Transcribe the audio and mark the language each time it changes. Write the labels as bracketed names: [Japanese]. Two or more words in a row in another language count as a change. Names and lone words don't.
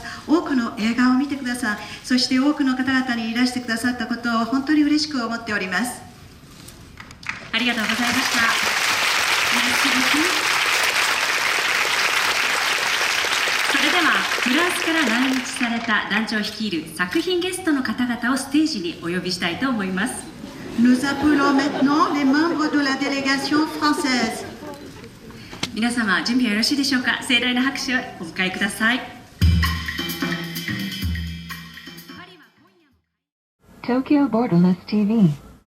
[Japanese] 多くの映画を見てください。そして多くの方々にいらしてくださったことを本当に嬉しく思っております。ありがとうございました。それではフランスから来日された団長率いる作品ゲストの方々をステージにお呼びしたいと思います。 [French] Nous appelons maintenant les membres de la délégation française. [Japanese] 皆様準備はよろしいでしょうか。盛大な拍手をお迎えください。 Tokyo Borderless TV